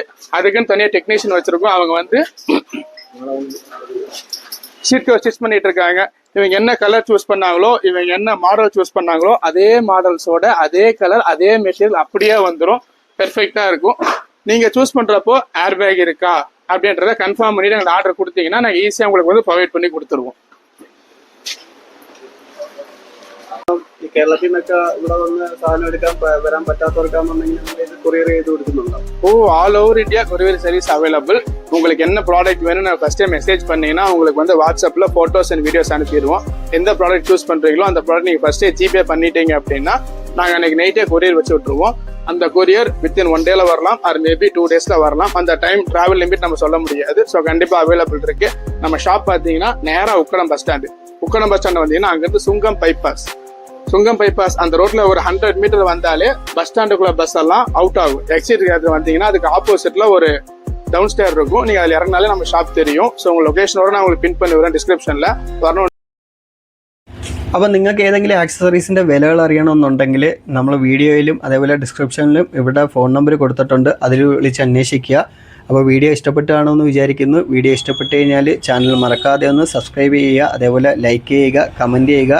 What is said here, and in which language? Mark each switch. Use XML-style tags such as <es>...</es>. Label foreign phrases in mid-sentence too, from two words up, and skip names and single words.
<ta>அதுக்குன்னு தனியாக டெக்னீஷியன் வச்சிருக்கோம். அவங்க வந்து</ta> <en>seat cover stitch</en> <ta>பண்ணிட்டு இருக்காங்க. இவங்க என்ன</ta> <en>color choose</en> <ta>பண்ணாங்களோ, இவங்க என்ன மாடல் சூஸ் பண்ணாங்களோ அதே மாடல்ஸோட அதே கலர் அதே மெட்டீரியல் அப்படியே வந்துடும். பெர்ஃபெக்டா இருக்கும். நீங்க சூஸ் பண்றப்போ</ta> <en>air bag</en> <ta>இருக்கா அப்படின்றத கன்ஃபார்ம் பண்ணிட்டு எங்களுக்கு ஆர்டர் கொடுத்தீங்கன்னா நாங்கள் ஈஸியாக உங்களுக்கு வந்து ப்ரொவைட் பண்ணி കൊടുത്തുരുவோം.</ta> <ml>കേരളത്തിൽ നിന്നൊക്കെ ഇവിടെ വന്ന് സാധനം എടുക്കാൻ വരാൻ പറ്റാത്തവർക്കാണെന്നുണ്ടെങ്കിൽ കൊറിയർ ചെയ്ത് കൊടുക്കുന്നുണ്ടോ?</ml> <en>All over India courier service available.</en> <ta>உங்களுக்கு என்ன ப்ராடக்ட் வேணும்னு ஃபர்ஸ்டே மெசேஜ் பண்ணீங்கன்னா உங்களுக்கு வந்து வாட்ஸ்அப்ல</ta> <en>photos and videos</en> <ta>அனுப்பிடுவோம். எந்த</ta> <en>product choose</en> <ta>பண்றீங்களோ அந்த ப்ராடக்ட் நீங்க ஃபர்ஸ்டே ஜிபே பண்ணிட்டீங்க அப்படின்னா நாங்கள் அன்னைக்கு நைட்டே கொரியர் வச்சு விட்டுருவோம். அந்த கொரியர் வித்தின் 1 டேல வரலாம்,</ta> <en>or maybe</en> <ta>2 டேஸ்ல வரலாம். அந்த</ta> <en>time travel limit</en> <ta>நம்ம சொல்ல முடியாது. ஸோ கண்டிப்பா அவைலபிள் இருக்கு. நம்ம ஷாப் பார்த்தீங்கன்னா நேரா உக்கடம்</ta> <en>bus stand</en> <ta>வந்தீங்கன்னா அங்கிருந்து சுங்கம் பைபாஸ் அந்த ரோட்ல ஒரு 100 மீட்டர் வந்தாலே பஸ் ஸ்டாண்டுக்குள்ள பஸ் எல்லாம் அவுட் ஆகும். எக்ஸிட் வந்தீங்கன்னா அதுக்கு ஆப்போசிட்ல ஒரு</ta> <en>down stair</en> <ta>இருக்கும். நீங்க அதுல இறங்கினாலே நம்ம ஷாப் தெரியும். ஸோ உங்க லொகேஷனோட நான் உங்களுக்கு பின் பண்ணி வரேன் ഡിസ്ക്രിപ്ഷനിൽ வரணும்.</ta> <ml>അപ്പോൾ നിങ്ങൾക്ക് ഏതെങ്കിലും ആക്സസറീസിൻ്റെ വിലകൾ അറിയണമെന്നുണ്ടെങ്കിൽ നമ്മൾ വീഡിയോയിലും അതേപോലെ ഡിസ്ക്രിപ്ഷനിലും ഇവിടെ ഫോൺ നമ്പർ കൊടുത്തിട്ടുണ്ട്. അതിൽ വിളിച്ച് അന്വേഷിക്കുക. അപ്പോൾ വീഡിയോ ഇഷ്ടപ്പെട്ടാണെന്ന് വിചാരിക്കുന്നു. വീഡിയോ ഇഷ്ടപ്പെട്ട് കഴിഞ്ഞാൽ ചാനൽ മറക്കാതെ ഒന്ന് സബ്സ്ക്രൈബ് ചെയ്യുക, അതേപോലെ ലൈക്ക് ചെയ്യുക, കമൻറ്റ് ചെയ്യുക.</ml>